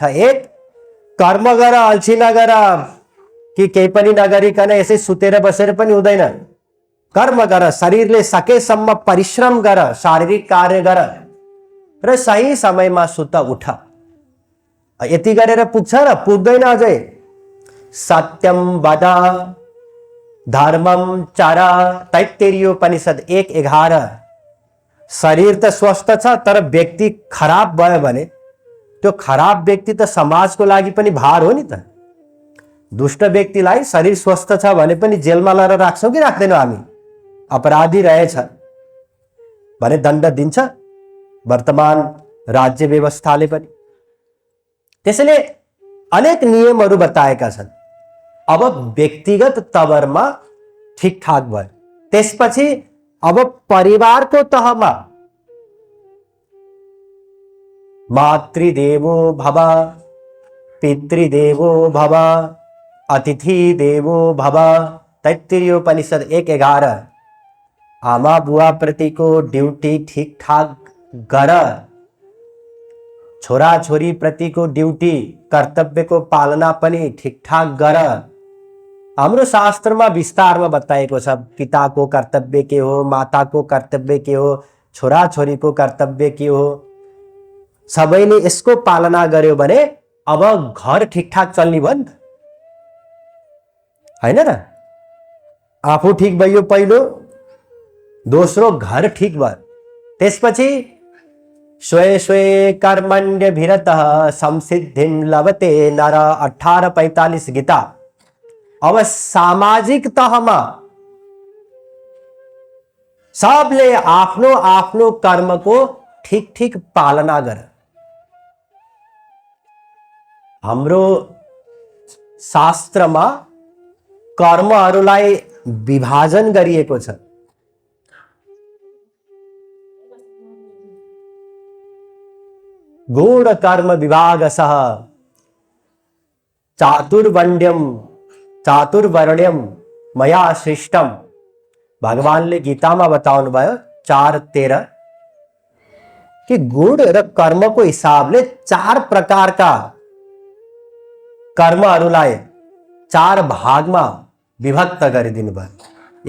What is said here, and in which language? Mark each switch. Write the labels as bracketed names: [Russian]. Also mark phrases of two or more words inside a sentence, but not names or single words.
[Nepali] एक, कर्म गर, अल्छी नगर कि केही पनि नगरिकन यसै सुतेर बसेर पनि हुँदैन। कर्म गर, शरीरले सकेसम्म परिश्रम गर, शारीरिक कार्य गर र सही समयमा सुत उठ। यति गरेर पुग्छ र? पुग्दैन अझै। [Sanskrit] सत्यम वद धर्मम चर, तैत्तिरीयोपनिषद 1:11। [Nepali] शरीर त स्वस्थ छ तर व्यक्ति खराब भयो भने त्यो खराब व्यक्ति त समाजको लागि पनि भार हो नि त। दुष्ट व्यक्तिलाई शरीर स्वस्थ छ भने पनि जेलमा लगाएर राख्छौँ कि राख्दैनौँ हामी? अपराधी रहेछ भने दण्ड दिन्छ वर्तमान राज्य व्यवस्थाले पनि। त्यसैले अनेक नियमहरू बताएका छन्। अब व्यक्तिगत तवरमा ठिकठाक भयो। त्यसपछि अब परिवारको तहमा [Sanskrit] मातृदेवो भव, पितृदेवो भव, अतिथि देवो भव, [Nepali] तैत्तिरीयोपनिषद 1:11। आमा बुवा प्रतिको ड्युटी ठिकठाक गर। छोरा छोरी प्रतिको ड्युटी, कर्तव्यको पालना पनि ठिकठाक गर। हाम्रो शास्त्रमा विस्तारमा बताएको छ पिताको कर्तव्य के हो, माताको कर्तव्य के हो, छोरा छोरीको कर्तव्य के हो। सबैले यसको पालना गर्यो भने अब घर ठिकठाक चल्ने भयो नि त, हैन र? आफू ठिक भयो पहिलो, दोस्रो घर ठिक भयो। [Sanskrit] त्यसपछि स्वे स्वे कर्मण्यभिरतः संसिद्धिं लभते नर, 18:45 गीता। [Nepali] अब सामाजिक तहमा सबले आफ्नो आफ्नो कर्मको ठिक ठिक पालना गर। हाम्रो शास्त्रमा कर्महरूलाई विभाजन गरिएको छ। [Sanskrit] गुण कर्म विभागसः चातुर्वर्ण्यम मया सृष्टम। [Nepali] भगवानले गीतामा बताउनु भयो 4:13 कि गुण र कर्मको हिसाबले 4 प्रकारका कर्महरूलाई 4 भागमा विभक्त गरिदिनु भयो।